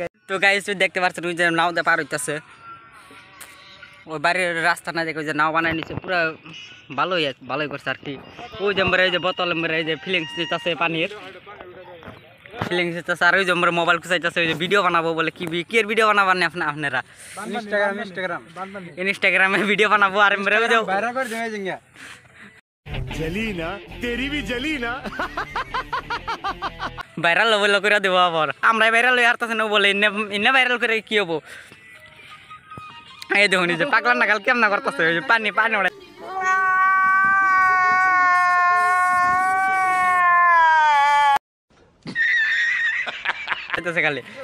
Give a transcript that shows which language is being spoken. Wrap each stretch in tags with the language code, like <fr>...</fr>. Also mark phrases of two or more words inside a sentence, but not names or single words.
<bn>তো গাইস দেখতে পাচ্ছেন ওই যে নাওতে পার হইতেছে ওই বাড়ির রাস্তা না দেখে ওই যে নাও বানাই নিচ্ছে পুরো ভালোই করছে আর কি। ওই যে এই যে বোতল এই যে ফিলিংস দিতেছে পানির ফিলিংস দিতেছে আর ওই যে মোবাইল খুঁচাইতেছে ওই যে ভিডিও বানাবো বলে কি এর ভিডিও বানাবেন আপনারা ইনস্টাগ্রামে ভিডিও বানাবো আর</bn> <hi>जली ना तेरी भी जली ना।</hi> <bn>ভাইরাল বলে করে দেবো আবার আমরা ভাইরাল হয়ে আসতেছে না বলে এনে ভাইরাল করে কি হবো। এই দেখুন যে পাগলা নাগাল কেমন করতেছে পানি পানি ওড়ে খালি।</bn>